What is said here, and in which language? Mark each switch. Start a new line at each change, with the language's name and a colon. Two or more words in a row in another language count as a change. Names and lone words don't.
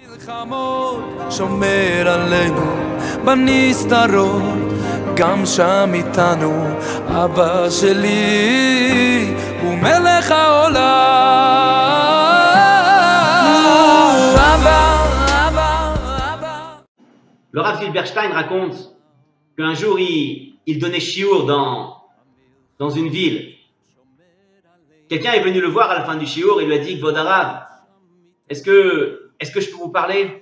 Hebrew: שומר עלינו בנסתרות, גם שם איתנו. אבא שלי הוא מלך העולם.
French: Le Rav Zilberstein raconte qu'un jour il donnait shiur dans une ville. Quelqu'un est venu le voir à la fin du shiur et lui a dit:
Hebrew: כבוד הרב,
French: est-ce que je peux vous parler?